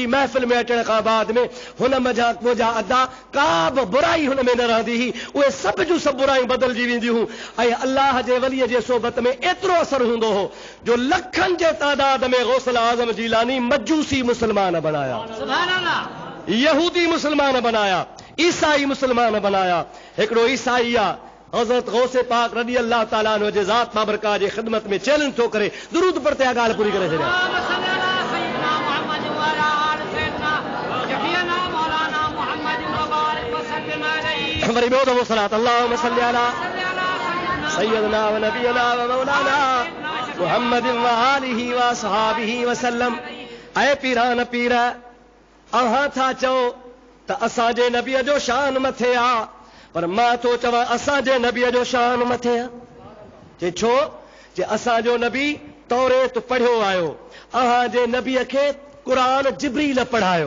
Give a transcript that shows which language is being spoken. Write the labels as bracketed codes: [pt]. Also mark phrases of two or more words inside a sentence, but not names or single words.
[sd] महफ़िल में अचण खां बाद में हुन मुंहिंजा अदा का बि बुराई हुन में न रहंदी हुई, उहे सभु जूं सभु बुरायूं बदिलजी वेंदियूं हुयूं। ऐं अल्लाह जे वलीअ जे सोबत में एतिरो असरु हूंदो हो जो लखनि जे तादाद में गौसल आज़म जीलानी मजूसी मुस्लमान बणाया, यहूदी मुसलमान बनाया, ईसाई मुसलमान बनाया। हिकिड़ो ईसाई आहे हज़रत गौसे पाक [ar] رضي الله تعالى عنه [sd] जे ज़ात बाबरका जी ख़िदमत में चैलेंज थो करे, दुरूद पढ़ते आ ॻाल्हि पूरी करे छॾिया। वरी ॿियो दफ़ो [ar] صلاة اللهم صل على سيدنا و نبينا و مولانا محمد و آله و أصحابه و سلم. ऐ पीरान पीर, अहां था चओ त असांजे नबीअ जो शान मथे आ, पर मां थो चवां असांजे नबीअ जो शान मथे आ। जे छो? जे असांजो नबी तौरेत पढ़ियो आयो, अहां जे नबीअ खे क़ुरान जिब्रील पढ़ायो।